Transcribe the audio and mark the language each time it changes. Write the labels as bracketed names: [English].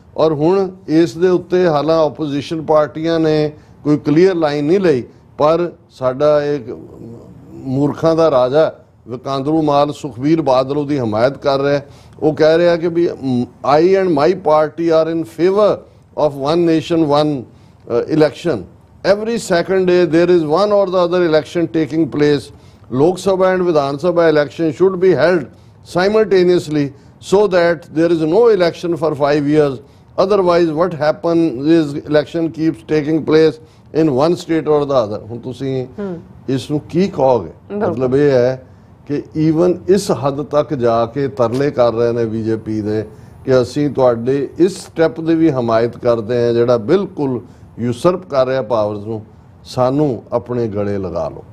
[Punjabi] ਔਰ ਹੁਣ ਇਸ ਦੇ ਉੱਤੇ ਹਾਲਾਂ ਆਪੋਜੀਸ਼ਨ ਪਾਰਟੀਆਂ ਨੇ ਕੋਈ ਕਲੀਅਰ ਲਾਈਨ ਨਹੀਂ ਲਈ, ਪਰ ਸਾਡਾ ਇੱਕ ਮੂਰਖਾਂ ਦਾ ਰਾਜਾ ਵਿਕਾਂਦਰੂ ਮਾਲ ਸੁਖਬੀਰ ਬਾਦਲ ਉਹਦੀ ਹਮਾਇਤ ਕਰ ਰਿਹਾ। ਉਹ ਕਹਿ ਰਿਹਾ ਕਿ ਵੀ [English] I and my party are in favour of one nation one election. Every second day there is one or the other election taking place. Lok Sabha and Vidhan Sabha election should be held simultaneously so that there is no election for 5 years. Otherwise what happens is election keeps taking place in one state or the other. [Punjabi] ਹੁਣ ਤੁਸੀਂ ਇਸ ਨੂੰ ਕੀ ਕਹੋਗੇ? ਮਤਲਬ ਇਹ ਹੈ ਕਿ even ਇਸ ਹੱਦ ਤੱਕ ਜਾ ਕੇ ਤਰਲੇ ਕਰ ਰਹੇ ਨੇ ਬੀਜੇਪੀ ਦੇ ਕਿ ਅਸੀਂ ਤੁਹਾਡੇ ਇਸ ਸਟੈਪ ਦੀ ਵੀ ਹਮਾਇਤ ਕਰਦੇ ਹਾਂ ਜਿਹੜਾ ਬਿਲਕੁਲ ਯੂਸਰਪ ਕਰ ਰਿਹਾ ਪਾਵਰਸ ਨੂੰ, ਸਾਨੂੰ ਆਪਣੇ ਗਲੇ ਲਗਾ ਲਓ,